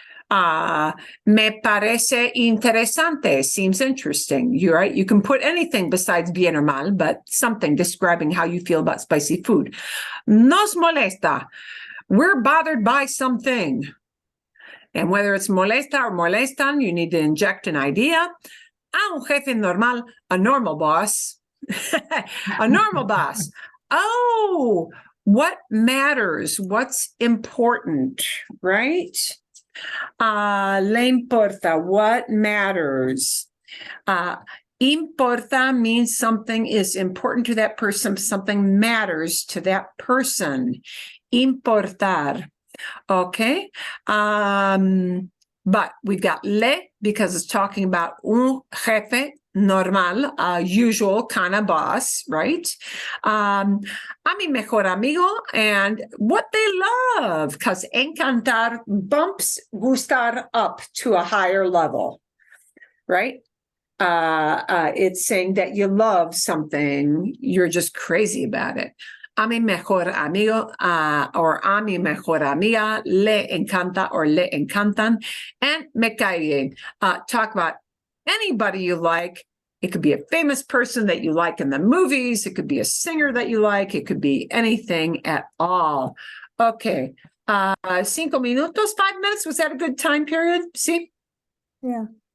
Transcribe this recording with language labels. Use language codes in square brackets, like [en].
[es] Me parece interesante, [en] seems interesting. You're right. You can put anything besides bien or mal, but something describing how you feel about spicy food. [es] Nos molesta. [en] We're bothered by something. And whether it's molesta or molestan, you need to inject an idea. [es] A un jefe normal, [en] a normal boss. A normal boss. Oh, what matters? What's important, right? [es] Le importa, [en] what matters? Importa means something is important to that person, something matters to that person. Importar. Okay. But we've got le because it's talking about [es] un jefe normal, [en] usual kind of boss, right? [es] A mi mejor amigo, [en] and what they love, because encantar bumps gustar up to a higher level, right? It's saying that you love something, you're just crazy about it. [es] A mi mejor amigo or a mi mejor amiga le encanta or le encantan, and me cae bien. [en] Talk about anybody you like. It could be a famous person that you like in the movies. It could be a singer that you like. It could be anything at all. Okay. [es] 5 minutos, [en] 5 minutes. Was that a good time period? See? Yeah.